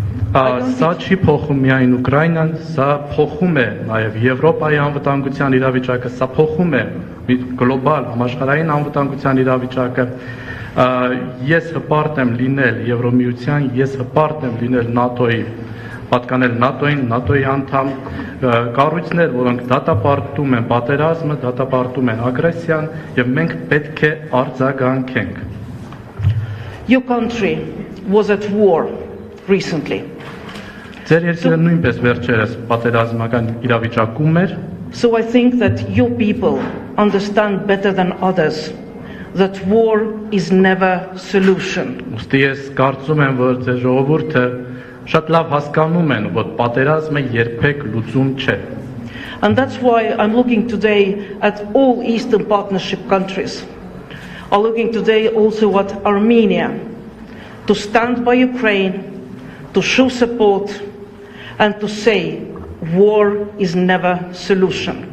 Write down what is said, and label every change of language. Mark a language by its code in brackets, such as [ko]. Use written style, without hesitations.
[hy] Սա չի փոխում միայն Ուկրաինան, սա փոխում է նաև Եվրոպայի անվտանգության իրավիճակը, սա փոխում է գլոբալ համաշխարհային անվտանգության իրավիճակը։ Ես հպարտ եմ լինել Եվրոմիության, ես հպարտ եմ լինել ՆԱՏՕ-ի, պատկանել ՆԱՏՕ-ին, ՆԱՏՕ-ի անդամ կառույցներ, որոնք դատապարտում են պատերազմը, դատապարտում են ագրեսիան, եւ մենք պետք է արձագանքենք։ [en] Your country was at war recently. [hy] Ձեր երկիրը նույնպես վերջերս պատերազմական իրավիճակում էր։ [en] So I think that your people understand better than others that war is never solution. [hy] Ուստի ես կարծում եմ, որ ձեր ժողովուրդը շատ լավ հասկանում են, որ պատերազմը երբեք լուծում չէ։ [en] And that's why I'm looking today at all Eastern Partnership countries. I'm looking today also at Armenia to stand by Ukraine, to show support and to say war is never solution.